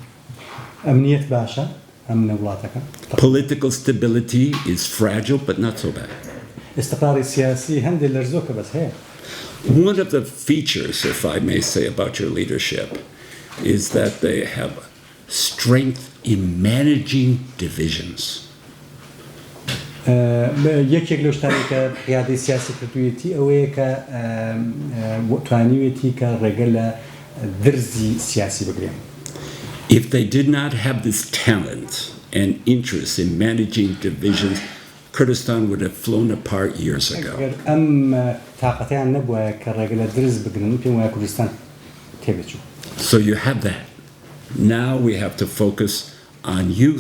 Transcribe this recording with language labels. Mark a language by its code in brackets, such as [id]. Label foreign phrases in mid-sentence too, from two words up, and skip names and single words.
[en] Political stability is fragile, but not so bad. One of the features, if I may say, about your leadership is that they have strength in managing divisions. [ckb] یەکێک لەو شتانی کە قیادەی سیاسی کردوویەتی ئەوەیە کە توانیوێتی کە ڕێگە لە درزی سیاسی بگرێن. [en] If they did not have this talent and interest in managing divisions, Kurdistan would have flown apart years ago. So you have that. Now we have to focus on youth.